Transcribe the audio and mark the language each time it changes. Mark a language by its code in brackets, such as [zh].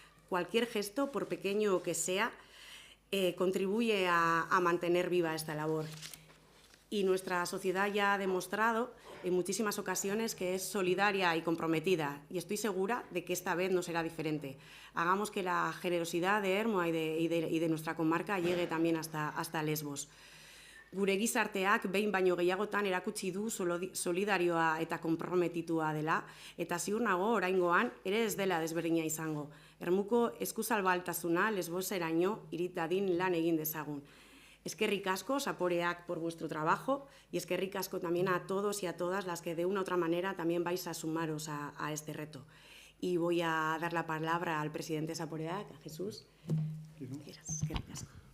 [es] Cualquier gesto, por pequeño que sea, contribuye a mantener viva esta labor. Y nuestra sociedad ya ha demostrado en muchísimas ocasiones que es solidaria y comprometida, y estoy segura de que esta vez no será diferente. Hagamos que la generosidad de Ermua y de nuestra comarca llegue también hasta Lesbos. [eu] Gure gizarteak behin baino gehiagotan erakutsi du solidarioa eta konprometitua dela, eta ziur nago oraingoan ere ez dela desberdina izango. Ermuko eskuzabaltasuna Lesboseraino irit dadin lan egin dezagun. Eskerrik asko, [es] Zaporeak, por vuestro trabajo, y [eu] eskerrik asko [es] también a todos y a todas las que de una u otra manera también vais a sumaros a este reto. Y voy a dar la palabra al presidente Zaporeak, a Jesús. [eu] Eskerrik asko.